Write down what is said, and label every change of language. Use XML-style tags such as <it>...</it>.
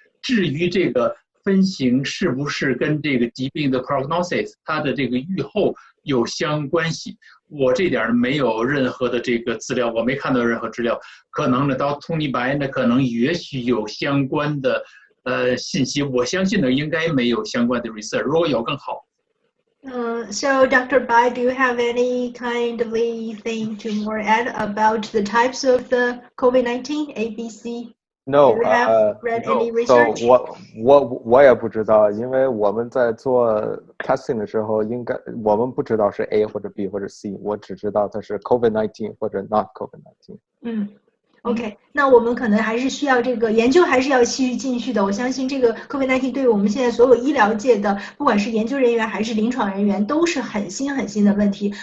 <zh>至于这个分型是不是跟这个疾病的 prognosis， 它的这个预后有相关系，我这点没有任何的这个资料，我没看到任何资料。可能呢，到通尼白呢，可能也许有相关的信息，我相信呢应该没有相关的 research， 如果有更好。</zh> <en>So Dr. Bai, do you have any kind of thing to more add about the types of the COVID-19, A, B, C? No, do you have read any research?</en> <zh>So 我也不知道，因为我们在做 testing 的时候，我们不知道是 A 或者 B 或者 C， 我只知道它是 COVID-19 或者 not COVID-19。 OK， 那我们可能还是需要这个研究，还是要继续的。我相信这个 COVID-19 对于我们现在所有医疗界的，不管是研究人员还是临床人员，都是很新的问题。</zh>